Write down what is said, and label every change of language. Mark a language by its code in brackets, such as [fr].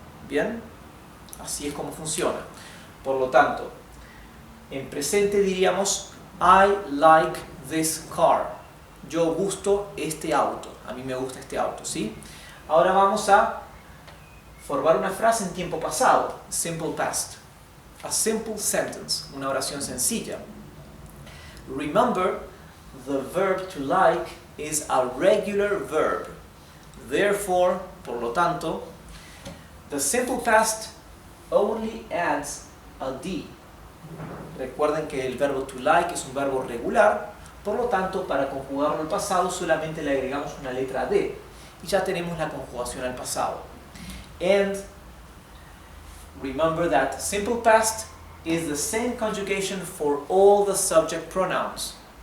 [es] ¿Bien? Así es como funciona. Por lo tanto, en presente diríamos [en] I like this car. [es] Yo gusto este auto. A mí me gusta este auto, ¿sí? Ahora vamos a formar una frase en tiempo pasado, simple past. [en] A simple sentence, [es] una oración sencilla. [en] Remember, the verb to like is a regular verb. Therefore, [es] por lo tanto, [en] the simple past only adds a D. [es] Recuerden que el verbo to like es un verbo regular, por lo tanto, para conjugarlo al pasado solamente le agregamos una letra D y ya tenemos la conjugación al pasado. [en] And remember that simple past is the same conjugation for all the subject pronouns.